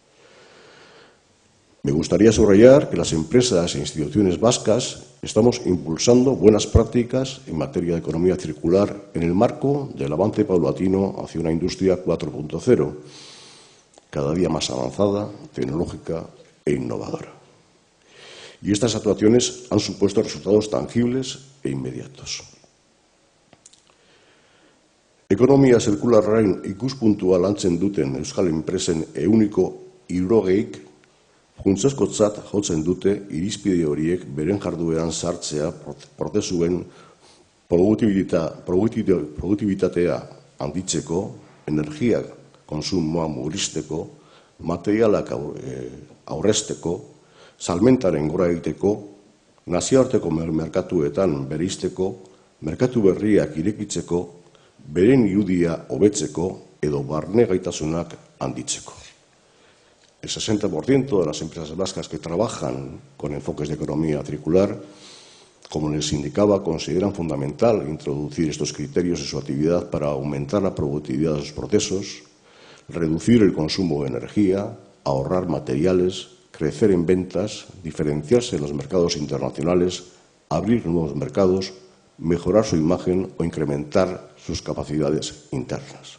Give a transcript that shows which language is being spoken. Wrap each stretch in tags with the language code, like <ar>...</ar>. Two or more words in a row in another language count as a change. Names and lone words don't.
<es>Me gustaría subrayar que las empresas e instituciones vascas estamos impulsando buenas prácticas en materia de economía circular en el marco del avance paulatino hacia una industria 4.0, cada día más avanzada, tecnológica e innovadora. Y estas actuaciones han supuesto resultados tangibles e inmediatos.</es> <eu>Ekonomia zirkularraren ikuspuntua lantzen duten euskal enpresen 60%, funtsezkotzat jotzen dute irizpide horiek beren jardueran sartzea prozesuen produktibitatea handitzeko, energia kontsumoa murrizteko, materialak aurrezteko, salmentaren gora egiteko, nazioarteko merkatuetan bereizteko, merkatu berriak irekitzeko, beren irudia hobetzeko edo barne gaitasunak handitzeko.</eu> <es>El 60% de las empresas vascas que trabajan con enfoques de economía circular, como les indicaba, consideran fundamental introducir estos criterios en su actividad para aumentar la productividad de sus procesos, reducir el consumo de energía, ahorrar materiales, crecer en ventas, diferenciarse en los mercados internacionales, abrir nuevos mercados, mejorar su imagen o incrementar sus capacidades internas.</es>